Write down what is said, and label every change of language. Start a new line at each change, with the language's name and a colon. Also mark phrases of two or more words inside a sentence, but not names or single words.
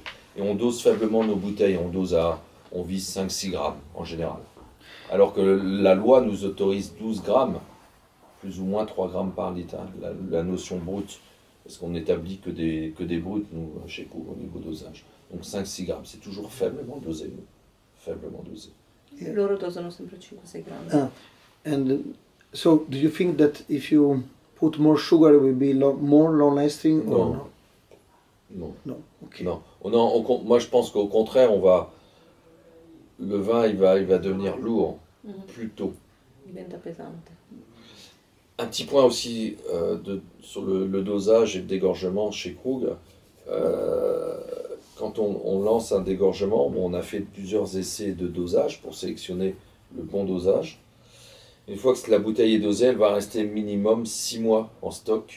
French: Et on dose faiblement nos bouteilles, on vise 5-6 grammes en général. Alors que la loi nous autorise 12 grammes, plus ou moins 3 grammes par litre, hein, la notion brute, parce qu'on n'établit que des brutes, nous, chez Couve, au niveau dosage. Donc 5-6 grammes, c'est toujours faiblement dosé, nous. Faiblement dosé.
Italian: Loro dosano sempre 5-6 grammi.
English: And so, do you think that if you put more sugar, it will be more long lasting?
French: Non.
English: Or no?
French: Non.
English: No. Okay.
French: Non. Moi, je pense qu'au contraire, le vin, il va devenir lourd plus tôt.
Italian: Diventa pesante.
French: Un petit point aussi sur le dosage et le dégorgement chez Krug. Quand on lance un dégorgement, on a fait plusieurs essais de dosage pour sélectionner le bon dosage. Une fois que la bouteille est dosée, elle va rester minimum 6 mois en stock.